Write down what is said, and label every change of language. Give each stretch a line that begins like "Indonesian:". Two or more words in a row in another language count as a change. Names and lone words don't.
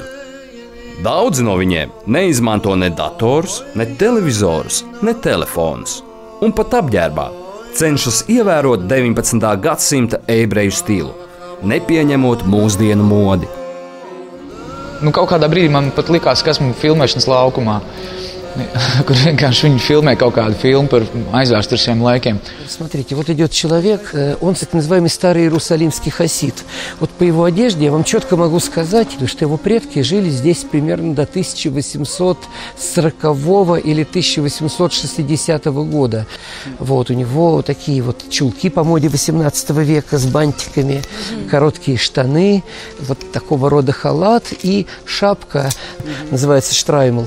Latvian: Daudzi no viņiem neizmanto ne dators, ne televizorus, ne telefonus, un pat apģērbā cenšas ievērot 19. gadsimta ebreju stilu, nepieņemot mūsdienu modi. Kaut kādā brīdī man pat likās, ka esmu filmēšanas laukumā, kur vienkārši viņi filmē kaut kādu filmu par aizvēsturiskiem laikiem.
Russian: Смотрите, вот идет человек, он так называемый старый иерусалимский хасид. Вот по его одежде я вам четко могу сказать, что его предки жили здесь примерно до 1840 или 1860 года. Вот у него такие вот чулки по моде 18 века с бантиками, короткие штаны, вот такого рода халат и шапка, называется штраймл.